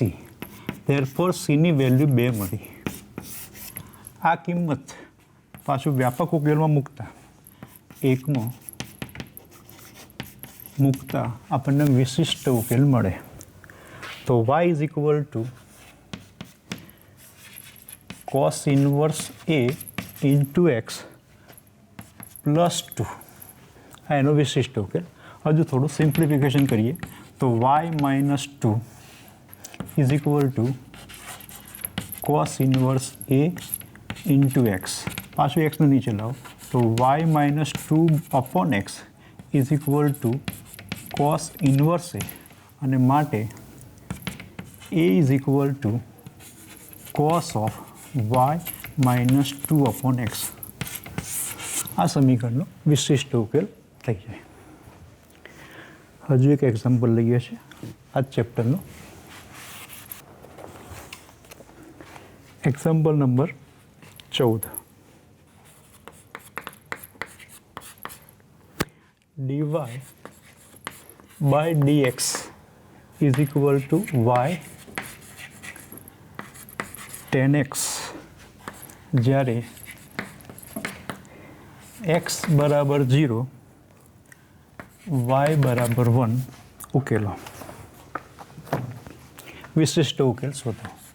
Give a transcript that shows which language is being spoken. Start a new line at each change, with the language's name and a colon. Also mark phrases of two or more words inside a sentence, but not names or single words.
English: therefore c
Gujarati: ની વેલ્યુ 2 મળી. આ કિંમત પાછું વ્યાપક ઉકેલમાં મૂકતા, એકમાં મૂકતા આપણને વિશિષ્ટ ઉકેલ મળે.
English: તો y is equal to cos ઇન્વર્સ a into x પ્લસ 2.
Gujarati: આ એનો વિશિષ્ટ ઉકેલ. હજુ થોડું સિમ્પ્લિફિકેશન કરીએ તો
English: y minus 2 is equal to cos ઇન્વર્સ a into x. પાછું x ને નીચે લાવો તો y minus 2 upon x is equal to cos ઇન્વર્સ a, અને માટે a is equal to cos of y minus 2 upon x.
Gujarati: આ સમીકરણનો વિશિષ્ટ ઉકેલ થઈ જાય. હજુ એક એક્ઝામ્પલ લઈએ છીએ આ ચેપ્ટરનો. એક્ઝામ્પલ નંબર 14.
English: dy by dx is equal to y 10x
Gujarati: જ્યારે x બરાબર 0 y બરાબર 1 ઉકેલો. વિશિષ્ટ ઉકેલ શોધો.